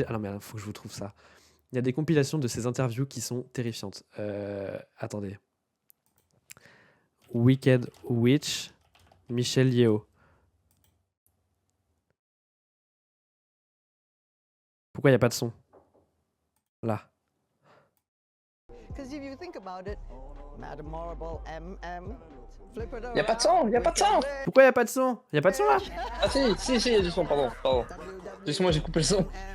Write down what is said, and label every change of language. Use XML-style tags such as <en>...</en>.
<fr>Ah non, mais faut que je vous trouve ça. Il y a des compilations de ces interviews qui sont terrifiantes. Attendez. Wicked Witch, Michelle Yeoh. Pourquoi il n'y a pas de son? Là.</fr> <en>Because if you think about it, Madame Marble, flip it</en> <fr>Y a pas de son, y a pas de son. Pourquoi il n'y a pas de son? Il n'y a pas de son là? Ah si, y a du son, pardon. Excuse-moi, j'ai coupé le son.</fr>